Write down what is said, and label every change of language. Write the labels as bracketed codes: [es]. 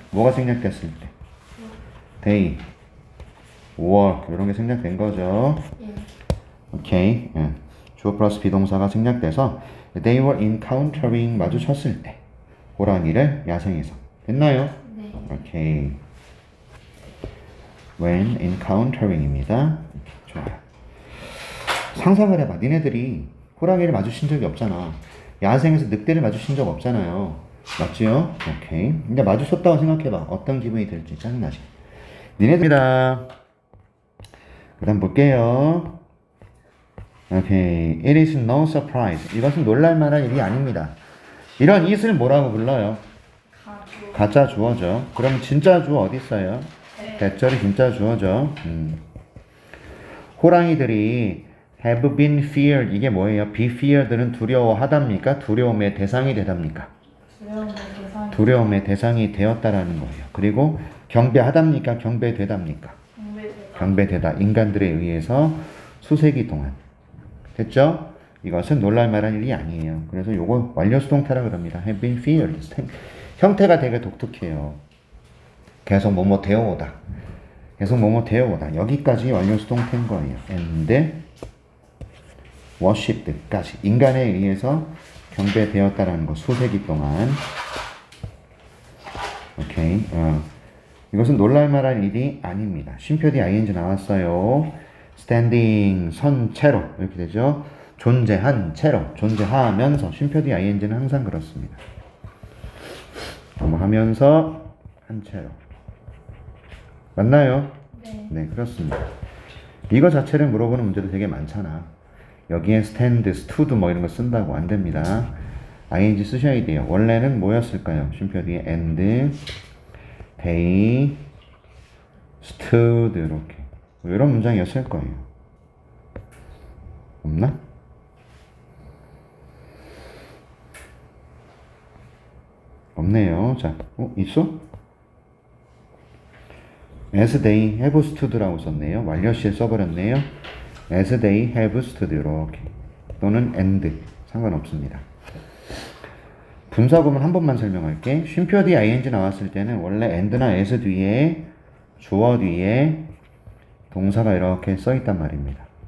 [ko] 뭐가 생략됐을 때? [en] they, were [ko] 이런 게 생략된 거죠. 예. 오케이. 예. 주어 플러스 비동사가 생략돼서 [en] they were encountering [ko] 마주쳤을 때 호랑이를 야생에서. 됐나요? 네. 오케이. [en] when encountering입니다. [ko] 좋아요. 상상을 해봐. 니네들이 호랑이를 마주친 적이 없잖아. 야생에서 늑대를 마주친 적 없잖아요. 맞지요? 오케이. 근데 마주쳤다고 생각해봐. 어떤 기분이 들지. 짜증나지? 니네들이다. 그 다음 볼게요. 오케이. [en] It is no surprise. [ko] 이것은 놀랄만한 일이 아닙니다. 이런 it을 뭐라고 불러요? 가주. 가짜 주어죠. 그럼 진짜 주어 어디 있어요? 네. 대절이 진짜 주어죠. 호랑이들이 [en] have been feared. [ko] 이게 뭐예요? be feared는 두려워하답니까? 두려움의 대상이 되답니까? 두려움의 대상이. 두려움의 대상이 되었다라는 거예요. 그리고 경배하답니까? 경배되답니까? 경배되다. 경배되다. 인간들에 의해서 수세기 동안. 됐죠? 이것은 놀랄만한 일이 아니에요. 그래서 요거 완료수동태라 그럽니다. [en] have been feared. [ko] 형태가 되게 독특해요. 계속 뭐뭐 되어오다. 계속 뭐뭐 되어오다. 여기까지 완료수동태인 거예요. [en] and worshipped까지. [ko] 인간에 의해서 경배되었다라는 거. 수세기 동안. 오케이. 이것은 놀랄만한 일이 아닙니다. 쉼표 뒤 ing 나왔어요. standing, 선 채로 이렇게 되죠. 존재한 채로, 존재하면서. 쉼표 뒤 ing는 항상 그렇습니다. 하면서 한 채로. 맞나요? 네. 네, 그렇습니다. 이거 자체를 물어보는 문제도 되게 많잖아. 여기에 stand, stood 뭐 이런 거 쓴다고 안 됩니다. ing 쓰셔야 돼요. 원래는 뭐였을까요? 쉼표 뒤에 [en] and, they, stood [ko] 이렇게. 이런 문장이었을 거예요. 없나? 없네요. 자, 있어? [en] as they have stood라고 썼네요. [ko] 완료시에 써버렸네요. [en] as they have stood [ko] 이렇게. 또는 and 상관없습니다. 분사구문 한 번만 설명할게. 쉼표 뒤에 ing 나왔을 때는 원래 and나 as 뒤에 주어 뒤에 동사가 이렇게 써있단 말입니다.